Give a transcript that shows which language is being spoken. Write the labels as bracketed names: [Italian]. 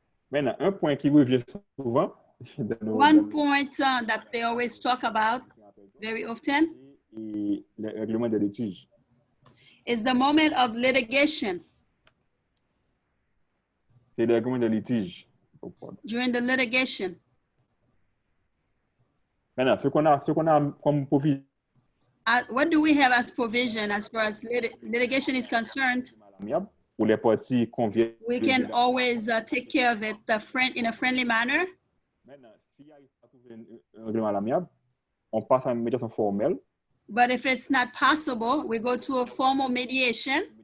[French] Maintenant, un point qui revient souvent. [English] One point that they always talk about very often [French] Et le règlement des litiges. [English] is the moment of litigation. [French] C'est le règlement des litiges. [English] During the litigation. [French] Maintenant, ce qu'on a comme provision [English] What do we have as provision as far as litigation is concerned? [French] où les parties conviennent. [English] We can always take care of it in a friendly manner. [French] Maintenant, s'il y a un règlement à l'amiable, on passe à une médiation formelle. [English] But if it's not possible, we go to a formal mediation.